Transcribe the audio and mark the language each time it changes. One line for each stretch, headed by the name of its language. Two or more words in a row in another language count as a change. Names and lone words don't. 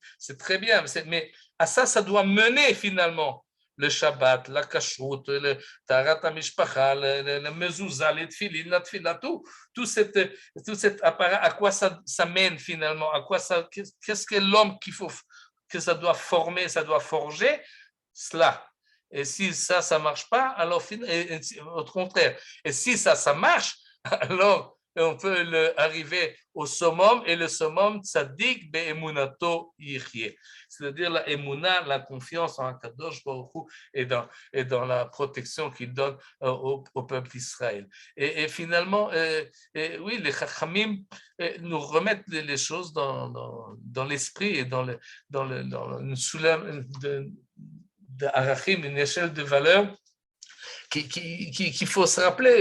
French: C'est très bien, mais à ça doit mener finalement le Shabbat, la Kashrut, le
Hebrew: טהרת המשפחה,
French: le Mezuzah, les Tfilin, la Tfila, tout cet appareil, à quoi ça mène finalement, qu'est-ce que l'homme qu'il faut que ça doit former, ça doit forger, cela. Et si ça ne marche pas, alors au contraire. Et si ça marche, alors on peut arriver au summum, et le summum,
Hebrew: צדיק באמונתו יחיה.
French: C'est-à-dire la emuna, la confiance en
Hebrew: הקדוש ברוך הוא
French: et dans la protection qu'il donne au peuple d'Israël. Et finalement, oui, les Chachamim nous remettent les choses dans l'esprit et dans une soulève de arachim, une échelle de valeur qu'il faut se rappeler.